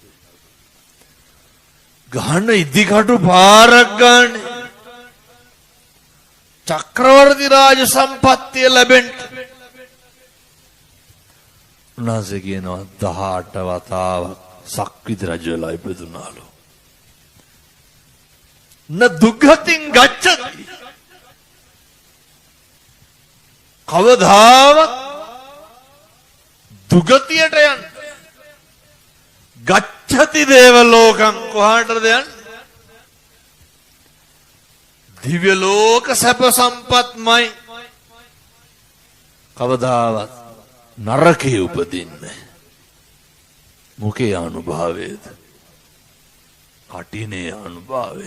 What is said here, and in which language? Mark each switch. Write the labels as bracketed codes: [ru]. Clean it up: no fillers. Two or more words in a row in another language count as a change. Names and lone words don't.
[si] ගහන ඉදිකටු පාරක් ගානේ චක්‍රවර්ති රාජ සම්පත්තිය ලැබෙන්න. උන්වහන්සේ කියනවා 18 වතාවක් සක්විති රජ වෙලා ඉපදුනාලු. [pi] න දුක්ඛතින් ගච්ඡති. [si] කවදාවත් දුගතියට යන්න. [pi] ගච්ඡති දේව ලෝකං [si] කොහාටද යන්නේ? දිව්‍ය ලෝක සැප සම්පත්මයි. කවදාවත් නරකේ උපදින්නේ. මොකේ අනුභවයේද? කටිනේ අනුභවය.